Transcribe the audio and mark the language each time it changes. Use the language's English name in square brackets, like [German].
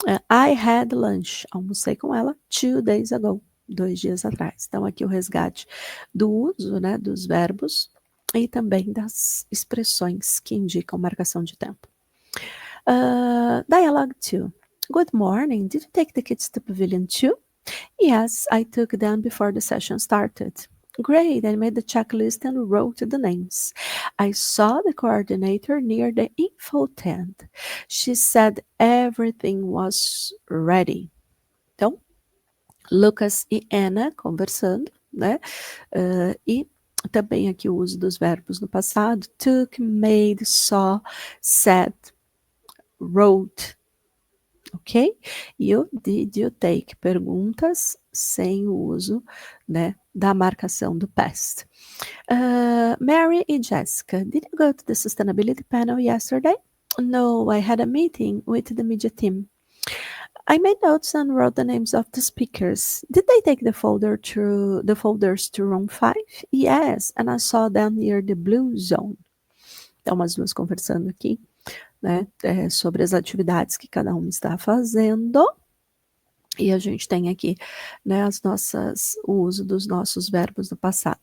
[English] I had lunch, [Portuguese] almocei com ela [English] 2 days ago, [Portuguese] 2 dias atrás. Então aqui o resgate do uso, né, dos verbos e também das expressões que indicam marcação de tempo. [English] Dialogue 2. Good morning. Did you take the kids to Pavilion 2? Yes, I took them before the session started. Great, I made the checklist and wrote the names. I saw the coordinator near the info tent. She said everything was ready. [Portuguese] Então, Lucas e Anna conversando, né? E também aqui o uso dos verbos no passado. [English] Took, made, saw, said, wrote. Ok? E o did you take? [Portuguese] Perguntas sem o uso, né, da marcação do past. [English] Mary e Jessica, did you go to the sustainability panel yesterday? No, I had a meeting with the media team. I made notes and wrote the names of the speakers. Did they take the folders to room 5? Yes, and I saw them near the blue zone. [Portuguese] Então, as duas conversando aqui, né, sobre as atividades que cada uma está fazendo. E a gente tem aqui, né, o uso dos nossos verbos do passado.